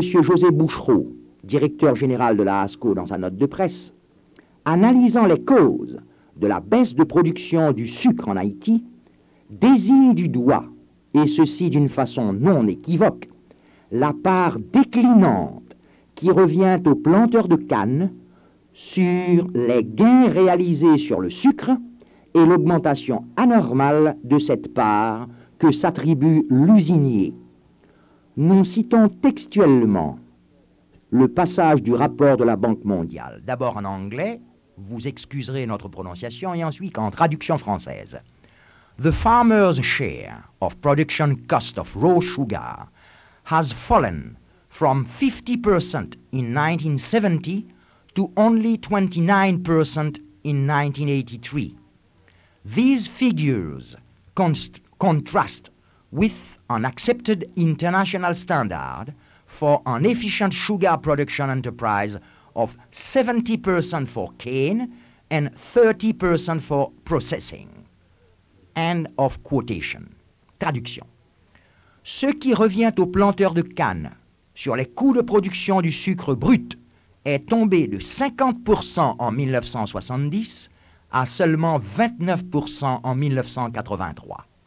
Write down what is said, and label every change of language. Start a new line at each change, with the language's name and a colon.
French: José Bouchereau, directeur général de la Hasco dans sa note de presse, analysant les causes de la baisse de production du sucre en Haïti, désigne du doigt, et ceci d'une façon non équivoque, la part déclinante qui revient aux planteurs de canne sur les gains réalisés sur le sucre et l'augmentation anormale de cette part que s'attribue l'usinier. Nous citons textuellement le passage du rapport de la Banque mondiale. D'abord en anglais, vous excuserez notre prononciation, et ensuite en traduction française.
English: The farmer's share of production cost of raw sugar has fallen from 50% in 1970 to only 29% in 1983. These figures contrast with an accepted international standard for an efficient sugar production enterprise of 70% for cane and 30% for processing. End of quotation. Traduction.
French: Ce qui revient aux planteurs de canne sur les coûts de production du sucre brut est tombé de 50% en 1970 à seulement 29% en 1983.